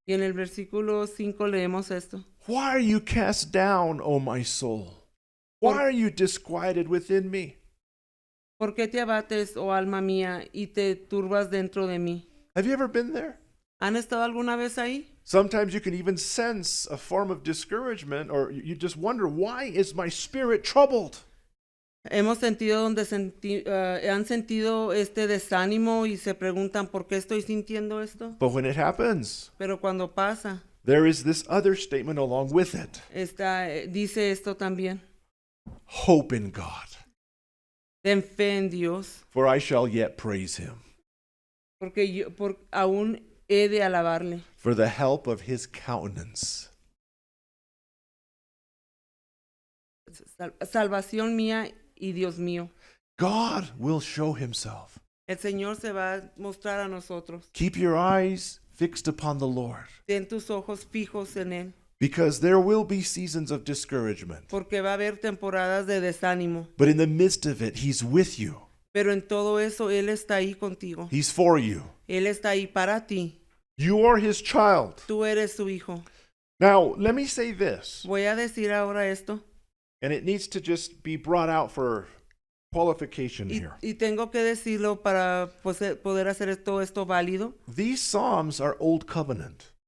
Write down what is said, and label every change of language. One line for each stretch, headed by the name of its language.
Spanish: Y en el versículo 5 leemos esto.
English: Why are you cast down, O my soul? Why are you disquieted within me?
Spanish: ¿Por qué te abates, oh alma mía, y te turbas dentro de mí?
English: Have you ever been there?
Spanish: ¿Han estado alguna vez ahí?
English: Sometimes you can even sense a form of discouragement, or you just wonder, why is my spirit troubled?
Spanish: Hemos sentido han sentido este desánimo y se preguntan ¿por qué estoy sintiendo esto?
English: But when it happens,
Spanish: Pero cuando pasa,
English: there is this other statement along with it.
Spanish: dice esto también.
English: Hope in God,
Spanish: Ten fe en Dios,
English: for I shall yet praise Him,
Spanish: porque aún he de alabarle.
English: for the help of His countenance.
Spanish: Salvación mía y Dios mío.
English: God will show Himself.
Spanish: El Señor se va a mostrar a nosotros.
English: Keep your eyes fixed upon the Lord,
Spanish: Ten tus ojos fijos en Él,
English: because there will be seasons of discouragement.
Spanish: porque va a haber temporadas de desánimo.
English: But in the midst of it, He's with you.
Spanish: Pero en todo eso Él está ahí contigo.
English: He's for you.
Spanish: Él está ahí para ti.
English: You are His child.
Spanish: Tú eres su hijo.
English: Now, let me say this,
Spanish: Voy a decir ahora esto.
English: and it needs to just be brought out for qualification here.
Spanish: Y tengo que decirlo para poder hacer todo esto válido.
English: These Psalms are Old Covenant.